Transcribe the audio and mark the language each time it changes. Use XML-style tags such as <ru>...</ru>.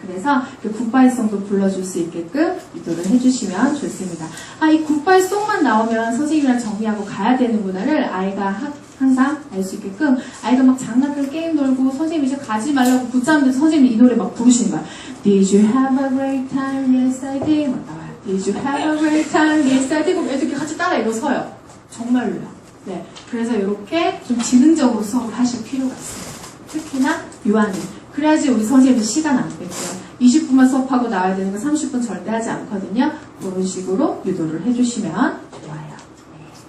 <ko>그래서 그 굿바이송도 불러줄 수 있게끔 유도를 해주시면 좋습니다. 아, 이 굿바이송만 나오면 선생님이랑 정리하고 가야 되는구나를 아이가 항상 알 수 있게끔 아이가 막 장난감 게임 놀고 선생님 이제 가지 말라고 붙잡는데 선생님이 이 노래 막 부르시는 거야.</ko> <en>Did you have a great time? Yes, I did.</en> <ko>막 나와요.</ko> <en>Did you have a great time? Yes, I did.</en> <ko>그럼 애들이 같이 따라 일어서요. 정말로요. 네. 그래서 이렇게 좀 지능적으로 수업을 하실 필요가 있습니다. 특히나 유아는. 그래야지 우리 선생님도 시간 안 뺏겨요. 20분만 수업하고 나와야 되는 거 30분 절대 하지 않거든요. 그런 식으로 유도를 해주시면 좋아요. 네.</ko>